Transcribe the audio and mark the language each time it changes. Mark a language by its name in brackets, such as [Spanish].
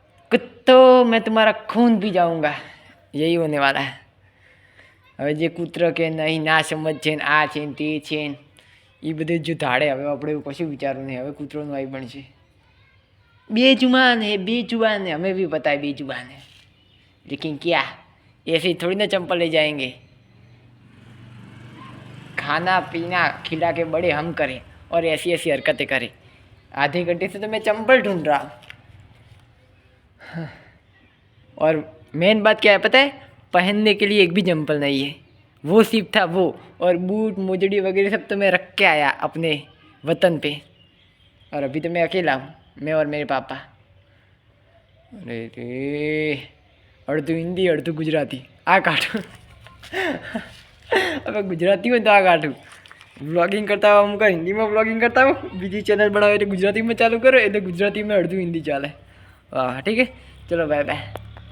[Hindi] कुत्तो मैं तुम्हारा खून पी जाऊंगा, यही होने वाला है. [Gujarati] હવે જે કૂતરો કે નહીં ના સમજ છે ને આ છે ને તે છે ને એ બધું જો ધાડે, હવે આપણે એવું કશું વિચારવું નહીં. હવે કૂતરોનું આવી બનશે. [Hindi] 2 जुबान है, 2 जुबान है, हमें भी पता है 2 जुबान है, लेकिन क्या ऐसे थोड़ी ना चंपल ले जाएंगे. खाना पीना खिला के बड़े हम करें और ऐसी ऐसी हरकतें करें. आधे घंटे से तो मैं चंपल ढूंढ रहा हूँ. और मेन बात क्या है पता है, पहनने के लिए एक भी चंपल नहीं है. वो सिर्फ था वो, और बूट मोजड़ी वगैरह सब तो मैं रख के आया अपने वतन पे. और अभी तो मैं अकेला हूँ, मैं और मेरे पापा. [Gujarati] अरे रे, અડધું હિન્દી અડધું ગુજરાતી. આ કાઢું હવે ગુજરાતી હોય તો આ કાઢું. વ્લોગિંગ કરતા હું હિન્દીમાં વ્લોગિંગ કરતા હોઉં, બીજી ચેનલ બનાવે એટલે ગુજરાતીમાં ચાલુ કરો, એટલે ગુજરાતીમાં અડધું હિન્દી ચાલે. વાહ ઠીક છે, ચલો બાય બાય.